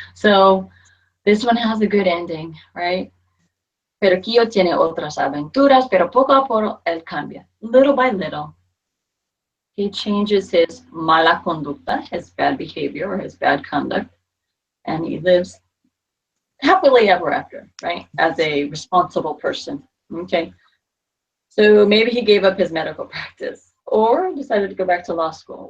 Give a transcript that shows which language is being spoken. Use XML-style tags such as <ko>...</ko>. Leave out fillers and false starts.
<en>So this one has a good ending, right?</en> <es>Periquillo tiene otras aventuras, pero poco a poco él cambia.</es> <en>Little by little, he changes his</en> <es>mala conducta,</es> <en>his bad behavior or his bad conduct, and he lives happily ever after, right? As a responsible person. Okay. So maybe he gave up his medical practice or decided to go back to law school.</en>